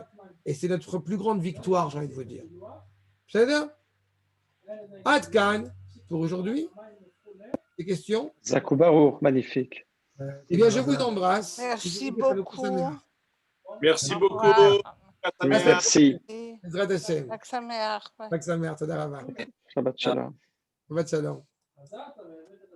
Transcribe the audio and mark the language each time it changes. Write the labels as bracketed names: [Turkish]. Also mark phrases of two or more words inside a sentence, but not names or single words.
[French] Et c'est notre plus grande victoire, j'ai envie de vous dire. C'est ça? Adkan, pour aujourd'hui. Des questions? [Hebrew] Zakoubarour, magnifique. [French] Eh bien, je vous embrasse. Merci beaucoup. Merci beaucoup. Merci. [Hebrew] עזרת השם. חג שמח. חג שמח תודה רבה. שבת שלום. שבת שלום.